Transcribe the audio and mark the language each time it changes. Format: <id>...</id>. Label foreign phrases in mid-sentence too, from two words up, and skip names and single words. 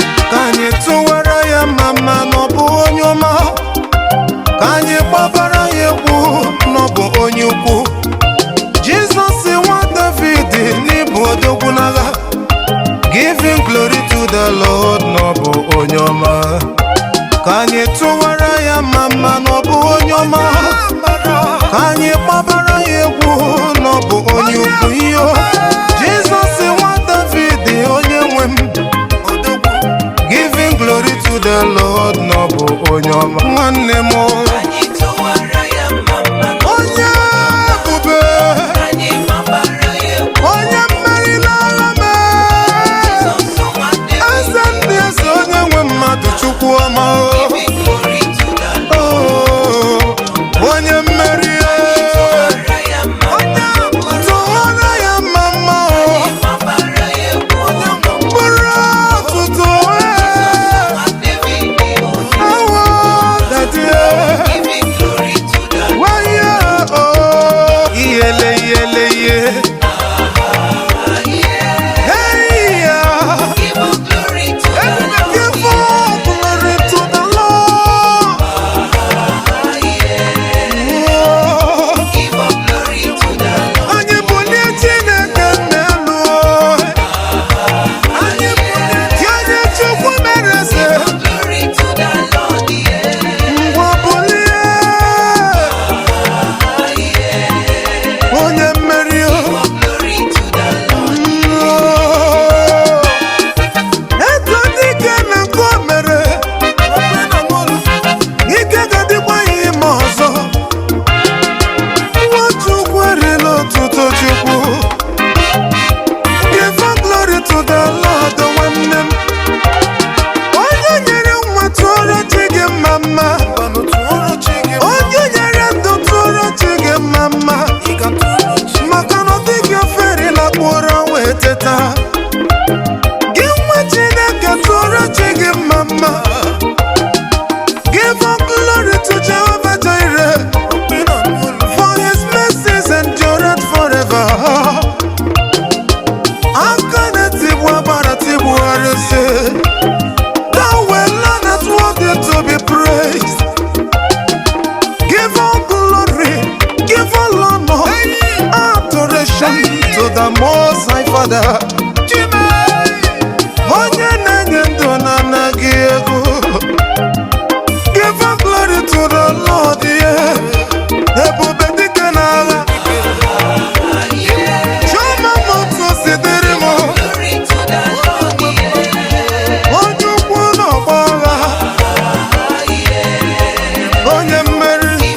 <ig>Ka anyị tụwara ya mma, mma na ọ bụ onye ọma. Ka anyị gbabara ya egwu na ọ bụ onye ukwu. Jizọs nwa David, n'ịbụ odogwu n'agha.</ig> <en>Giving glory to the Lord,</en> <ig>na ọ bụ onye ọma. Ka anyị tụwara ya mma mma, na ọ bụ onye ọma. Ka anyị kpọbara ya egwu, na ọ bụ onye ukwu iyo. Jizọs nwa David, onye nwe m.</ig> <en>Giving glory to the Lord,</en> <ig>na ọ bụ onye ọma. Nwanne m o. Onye ebube, onye mmeri n'agha m, eze ndị eze, onye nwe mmadụ, Chukwu ọma. Oh, onye mmeri, tụwara ya mma mma, mkpụrụ ọtụtụ, eh. Awo, Daddy, eh.</ig> <en>Giving glory to the Why, yeah, oh, iyele, iyele, iye. yeah. Hey, yeah. Give glory to the Everybody Lord. give all glory to the Lord. Oh. Give glory to the Lord.</en> <ig>Anyị bulie Chineke n'elu. Anyị bụ ndị onye Chukwu mere eze.</ig> <en>Glory to the Lord, yeah.</en> <ig>Ngwa bulie. Onye mmeri o.</ig> <en>Glory to the Lord.</en> <ig>Eto dike na nke o mere. Ike ga-adịkwa ya ime ọzọ. Nwa Chukwu erila otuto Chukwu.</ig> <en>Give all glory to the Lord,</en> <ig>nwanne m. Onye nyere nwa, tụọrọ chi gị mma mma. Onye nyere ndụ, tụọrọ chi gị mma mma. Maka na ọ dịghị ofere lakpuoro wee teta. Gị nwa Chineke, tụọrọ chi gị mma mma.</ig> <en>Give all glory to Jehovah Jireh. For his mercies endureth forever.</en> <ig>Aka na-etigbu agbara tigbu arụsị.</ig> <en>Thou alone art worthy to be praised. Give all glory, give all honor, adoration to the Most High Father.</en> <ig>Chime. Onye na-enye ndụ na-anaghị ego.</ig> <en>Give all glory to the Lord, yeah.</en> <ig>Ebube dike n'agha. Chioma m otu o si dịrị m. Onye ukwu n'ọgbọ agha. Onye mmeri.</ig>